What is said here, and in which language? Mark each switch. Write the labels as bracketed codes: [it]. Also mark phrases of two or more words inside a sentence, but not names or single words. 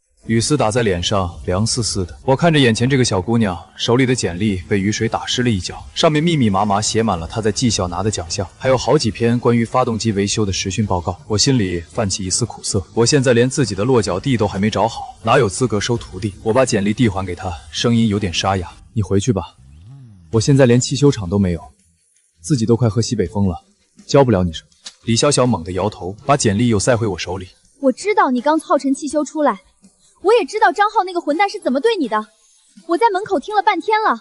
[zh] 雨絲打在臉上，涼絲絲的。我看着眼前這個小姑娘，手裡的簡歷被雨水打濕了一角，上面密密麻麻寫滿了她在技校拿的獎項，還有好幾篇關於發動機維修的實訓報告。我心裡泛起一絲苦澀，我現在連自己的落腳地都還沒找好，哪有資格收徒弟？我把簡歷遞還給她，聲音有點沙啞：“ 你回去吧，我現在連汽修厂都沒有，自己都快喝西北風了，教不了你什麼。” 李小小猛地搖頭，把簡歷又塞回我手裡。我知道你刚浩辰汽修出来，我也知道张浩那個混蛋是怎麼對你的。我在門口聽了半天了。